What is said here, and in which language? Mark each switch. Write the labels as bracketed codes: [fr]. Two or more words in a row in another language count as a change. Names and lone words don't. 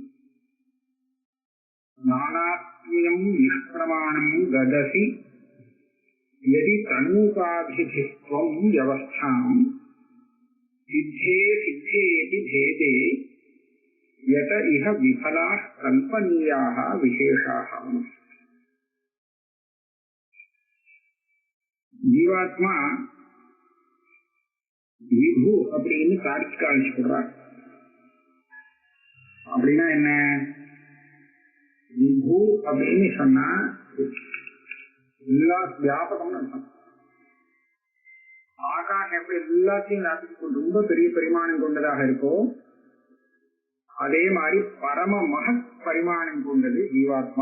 [sa] नानात्म्यं निष्प्रमाणं गदसि यदि तनूपाधिधिस्त्वं व्यवस्थां सिद्धे सिद्धेति भेदे यत इह विफलाः कल्पनीयाः विशेषाः. [ta] जीवात्मा விபு அப்படின்னு தார்க்கிகால் சொல்றார். அப்படின்னா என்ன? விபு அப்படின்னு சொன்னா எல்லா வியாபகம்னு அர்த்தம். ஆகாஷம் எப்படி எல்லாத்தையும் வியாபிக்கும் ரொம்ப பெரிய பரிமாணம் கொண்டதாக இருக்கோ அதே மாதிரி பரம மகத் பரிமாணம் கொண்டது ஜீவாத்மா.